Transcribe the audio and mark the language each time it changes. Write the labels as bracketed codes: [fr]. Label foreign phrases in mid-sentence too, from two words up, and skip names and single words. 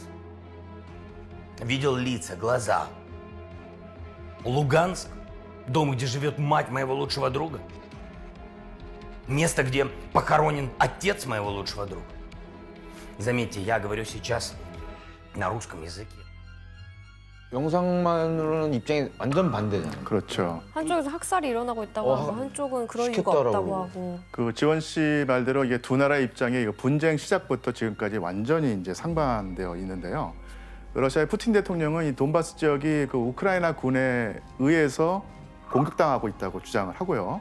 [ru] Видел лица, глаза. Луганск, дом, где живет мать моего лучшего друга. Место, где похоронен отец моего лучшего друга. Заметьте, я говорю сейчас на русском языке. [ko] 영상만으로는 입장이 완전 반대잖아요. 그렇죠. 한쪽에서 학살이 일어나고 있다고 하고 한쪽은 그럴 이유가 시켰다라고 없다고 그러고. 하고. 그 지원 씨 말대로 이게 두 나라의 입장이 분쟁 시작부터 지금까지 완전히 이제 상반되어 있는데요. 러시아의 푸틴 대통령은 이 돈바스 지역이 그 우크라이나 군에 의해서 공격당하고 있다고 주장을 하고요.